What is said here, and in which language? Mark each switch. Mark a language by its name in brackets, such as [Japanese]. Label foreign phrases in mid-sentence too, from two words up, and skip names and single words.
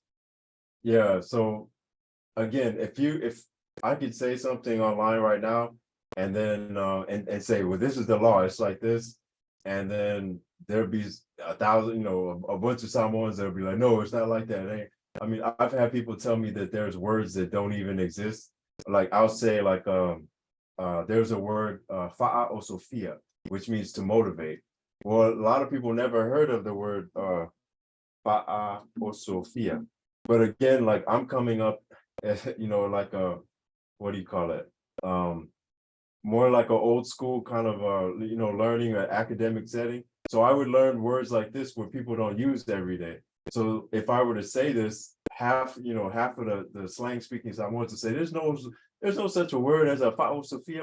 [English] Yeah, so again, if I could say something online right now and then and say, well, this is the law, it's like this, and then there'll be 1,000, a bunch of Samoans that'll be like, no, it's not like that. I mean, I've had people tell me that there's words that don't even exist. Like I'll say like there's a word [Samoan] fa'a o Sophia, [English] which means to motivate. Well, a lot of people never heard of the word [Samoan] fa'a o Sophia. [English] But again, like I'm coming up, like a, what do you call it? More like an old school kind of, learning or academic setting. So I would learn words like this where people don't use every day. So if I were to say this, half of the slang speaking I want to say, there's no such a word as a [Samoan] Fa'o Sophia.